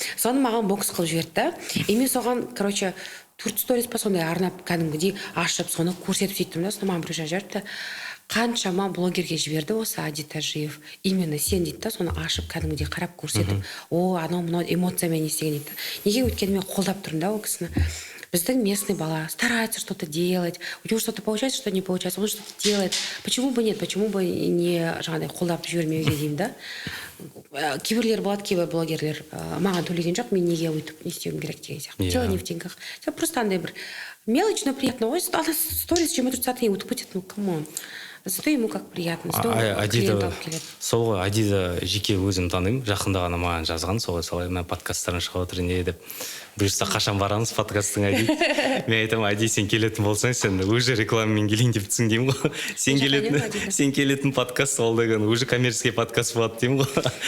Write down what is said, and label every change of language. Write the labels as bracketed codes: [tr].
[kk] Соны маған бокс қылып жіберді. И мен соған, короче, 4 сторис па сондай арнап кәдімгідей ашып, соны көрсетіп сөйттім да, соны маған біреу жіберді. Қаншама блогерге жіберді осы Ади Тажиев. Именно сен дейді да, соны ашып кәдімгідей қарап көрсетіп, анау мынау эмоциямен не істеген дейді. Неге өйткені мен қолдап тұрмын да ол кісіні. Біздің [ru] местный бала старается что-то делать, у него что-то получается, что не получается, он что-то делает. Почему бы нет, почему бы не [kk] жаңағыдай қолдап жібермеуге деймін да. Кейбірлер болады, кейбір блогерлер маған төлеген жоқ, мен неге өйтіп не істеуім керек деген сияқты. [ru] Дело не в деньгах. Просто андай бір мелочь, но приятно. Ой, она сторис чем 30-й утпытит, ну камон. Зато ему как приятно. [kk] Сол ғой, Адида жеке өзім танимын, жақында ғана маған жазған, солай салай, мен подкасттарын шығып отыр не деп. Бұйырса қашан барамыз подкасттың Ади. Мен айтамын, Ади, сен келетін болсаң, сен уже рекламамен келейін деп түсің деймін ғой. Сен келетін подкаст ол деген уже коммерческий подкаст болады деймін ғой.